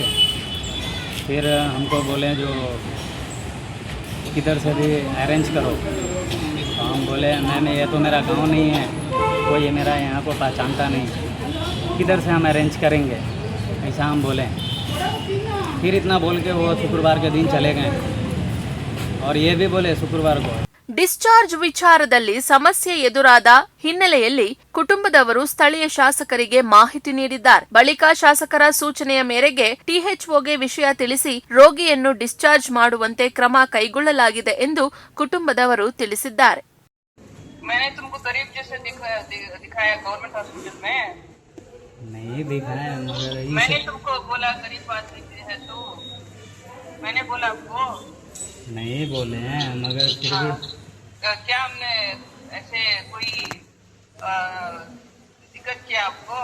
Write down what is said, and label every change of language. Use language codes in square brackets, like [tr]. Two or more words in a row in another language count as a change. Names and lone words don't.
[hi] फिर हमको बोले जो किधर से भी अरेंज करो। तो हम बोले मैम ये तो मेरा गांव नहीं है, कोई ये मेरा यहाँ को पहचानता नहीं, किधर से हम अरेंज करेंगे, ऐसा हम बोले। फिर इतना बोल के वो शुक्रवार के दिन चले गए और ये भी बोले शुक्रवार को [kn] ಡಿಸ್ಚಾರ್ಜ್ ವಿಚಾರದಲ್ಲಿ ಸಮಸ್ಯೆ ಎದುರಾದ ಹಿನ್ನೆಲೆಯಲ್ಲಿ ಕುಟುಂಬದವರು ಸ್ಥಳೀಯ ಶಾಸಕರಿಗೆ ಮಾಹಿತಿ ನೀಡಿದ್ದಾರೆ. ಬಳಿಕ ಶಾಸಕರ ಸೂಚನೆಯ ಮೇರೆಗೆ THOಗೆ ವಿಷಯ ತಿಳಿಸಿ ರೋಗಿಯನ್ನು ಡಿಸ್ಚಾರ್ಜ್ ಮಾಡುವಂತೆ ಕ್ರಮ ಕೈಗೊಳ್ಳಲಾಗಿದೆ ಎಂದು ಕುಟುಂಬದವರು ತಿಳಿಸಿದ್ದಾರೆ. [hi] नहीं बोले हैं मगर फिर भी क्या हमने ऐसे कोई दिक्कत किया आपको?